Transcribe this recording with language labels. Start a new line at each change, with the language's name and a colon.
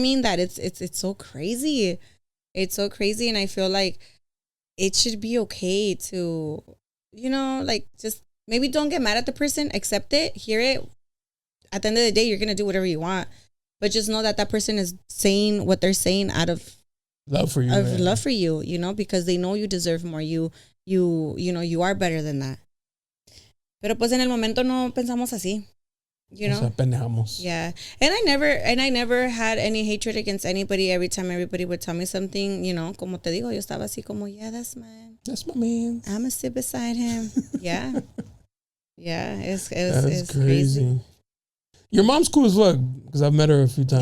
English: I mean, that it's so crazy. It's so crazy, and I feel like it should be okay to, like, just maybe don't get mad at the person, accept it, hear it. At the end of the day, you're gonna do whatever you want, but just know that that person is saying what they're saying out of love for you, love for you, because they know you deserve more. You are better than that.
Spanish: Pero pues en el momento no pensamos así, O sea, pendejamos.
English: Yeah. And I never had any hatred against anybody. Every time everybody would tell me something,
Spanish: como te digo, yo estaba así como,
English: yeah, that's my man. I'm gonna sit beside him. Yeah. Yeah, it's crazy. Your mom's cool as fuck, because I've met her a few times.